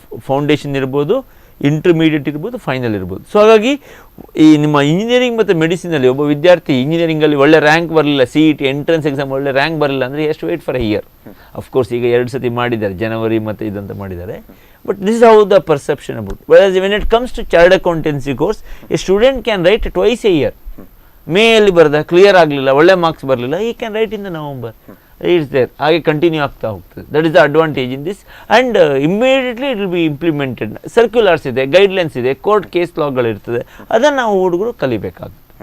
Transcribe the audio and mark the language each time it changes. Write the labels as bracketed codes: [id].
[kn] Foundation ಇರ್ಬೋದು, intermediate ಇರ್ಬೋದು, final ಇರ್ಬೋದು. ಸೊ ಹಾಗಾಗಿ ಈ ನಿಮ್ಮ ಇಂಜಿನಿಯರಿಂಗ್ ಮತ್ತು ಮೆಡಿಸಿನಲ್ಲಿ ಒಬ್ಬ ವಿದ್ಯಾರ್ಥಿ ಇಂಜಿನಿಯರಿಂಗಲ್ಲಿ ಒಳ್ಳೆ ರ್ಯಾಂಕ್ ಬರಲಿಲ್ಲ, C E T entrance exam ಒಳ್ಳೆ ರ್ಯಾಂಕ್ ಬರಲಿಲ್ಲ ಅಂದರೆ ಎಷ್ಟು [en] Wait for a year. [kn] Of course ಈಗ 2 ಸತಿ ಮಾಡಿದ್ದಾರೆ, ಜನವರಿ ಮತ್ತು ಇದಂತ ಮಾಡಿದ್ದಾರೆ. [en] But this is how the perception about. Whereas when it comes to chartered accountancy course, a student can write twice a year. May [kn] ಅಲ್ಲಿ ಬರೆದ ಕ್ಲಿಯರ್ ಆಗಲಿಲ್ಲ, ಒಳ್ಳೆ ಮಾರ್ಕ್ಸ್ ಬರಲಿಲ್ಲ, [en] he can write in the November. It's there. [kn] ಹಾಗೆ continue ಆಗ್ತಾ ಹೋಗ್ತದೆ. [en] That is the advantage in this. And immediately it will be implemented. [kn] Circulars ಇದೆ, guidelines ಇದೆ, ಕೋರ್ಟ್ ಕೇಸ್ ಲಾಗಳಿರ್ತದೆ, ಅದನ್ನು ನಾವು ಹುಡುಗರು ಕಲಿಬೇಕಾಗುತ್ತೆ.